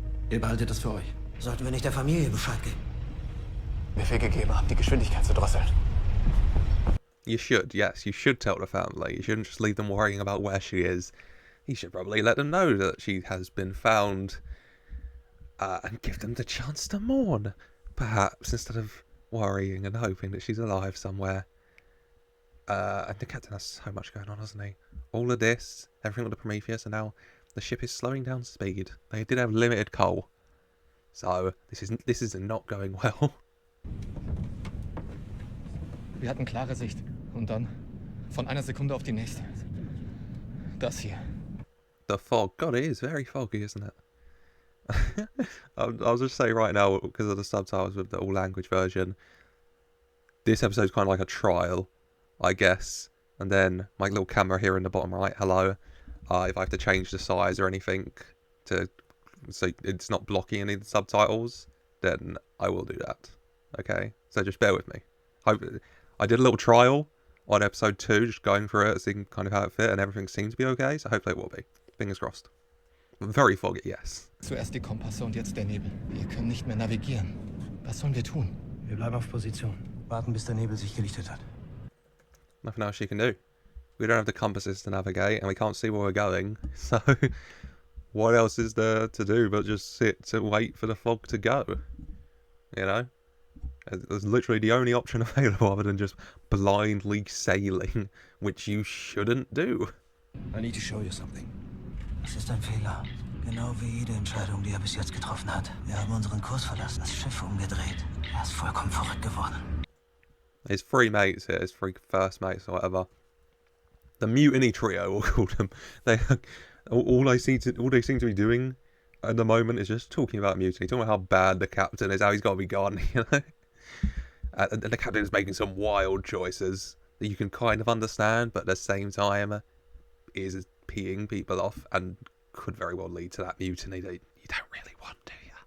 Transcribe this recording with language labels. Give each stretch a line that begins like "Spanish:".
German: Ihr behaltet das für euch. Sollten wir nicht der Familie Bescheid geben? Befehl gegeben haben, die Geschwindigkeit zu drosseln.
English: You should, yes, you should tell the family. You shouldn't just leave them worrying about where she is. You should probably let them know that she has been found, and give them the chance to mourn, perhaps, instead of worrying and hoping that she's alive somewhere. And the captain has so much going on, hasn't he? All of this, everything with the Prometheus, and now the ship is slowing down speed. They did have limited coal, so this is not going well.
German: Wir hatten klare Sicht. Und dann, von einer Sekunde auf die nächste, das hier. The fog.
English: God, it is very foggy, isn't it? I'll just say right now, because of the subtitles with the all language version, this episode's kind of like a trial, I guess. And then my little camera here in the bottom right, hello. If I have to change the size or anything so it's not blocking any of the subtitles, then I will do that. Okay? So just bear with me. I did a little trial on episode 2, just going through it, seeing kind of how it fit, and everything seems to be okay, so hopefully it will be. Fingers crossed. Very foggy, yes.
German: Zuerst die Kompasse und jetzt der Nebel. Wir können nicht mehr navigieren. Was sollen wir tun? Wir bleiben auf Position. Warten, bis der Nebel sich gelichtet hat.
English: Nothing else she can do. We don't have the compasses to navigate, and we can't see where we're going, so what else is there to do but just sit to wait for the fog to go? You know? There's literally the only option available other than just blindly sailing, which you shouldn't do. I need to show you something.
German: Es ist ein Fehler. Genau wie jede Entscheidung, die er bis jetzt getroffen hat. Wir haben unseren Kurs verlassen, das Schiff umgedreht. Er ist vollkommen verrückt geworden.
English: His three mates here, his three first mates or whatever. The mutiny trio, we'll call them. All they seem to be doing at the moment is just talking about mutiny, talking about how bad the captain is, how he's got to be gone, you know. And the captain is making some wild choices that you can kind of understand, but at the same time is peeing people off and could very well lead to that mutiny that you don't really want, do you?